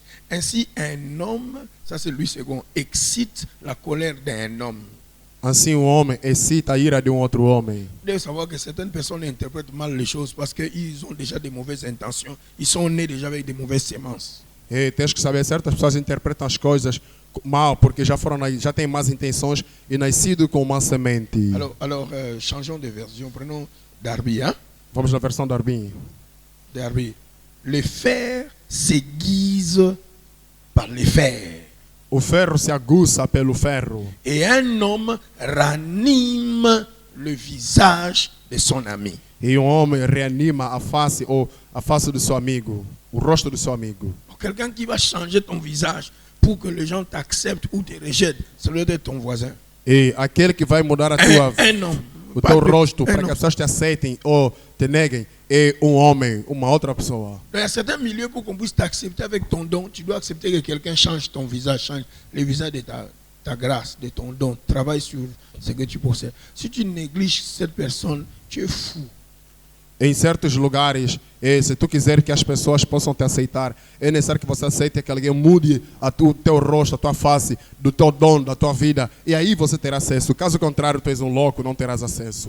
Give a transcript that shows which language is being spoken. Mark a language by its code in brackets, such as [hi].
[fr] ainsi un homme, ça c'est Louis II, excite la colère d'un homme. [pt] assim um homem excita a ira de um outro homem. [fr] Vous devez savoir que certaines personnes interprètent mal les choses parce qu'ils ont déjà des mauvaises intentions. Ils sont nés déjà avec des mauvaises semences. [pt] E tens que saber, certas pessoas interpretam as coisas mal porque já têm más intenções e nascido com uma semente. [fr] Alors changeons de version. Prenons Darby. Hein? [pt] Vamos na versão da Arbin. [fr] Darby. Le fer s'aiguise par les fers. [pt] O ferro se aguça pelo ferro. [fr] Et un homme ranime le visage de son ami. [pt] E um homem reanima a face ou a face do seu amigo, o rosto do seu amigo. [fr] Quelqu'un qui va changer ton visage pour que les gens t'acceptent ou te rejettent, ça doit être ton voisin. [pt] E aquele que vai mudar a tua, [fr] Un homme. [pt] o teu rosto [fr] Un [pt] para que [fr] homme. [pt] as pessoas te aceitem ou te neguem é um homem, uma outra pessoa. [fr] Il y a certains milieux pour qu'on puisse t'accepter avec ton don, tu dois accepter que quelqu'un change ton visage, change le visage de ta grâce, de ton don. Travaille sur ce que tu possèdes. Si tu négliges cette personne, tu es fou. [pt] Em certos lugares, se tu quiser que as pessoas possam te aceitar, é necessário que você aceite que alguém mude o teu rosto, a tua face, do teu dom, da tua vida. E aí você terá acesso. Caso contrário, tu és um louco, não terás acesso.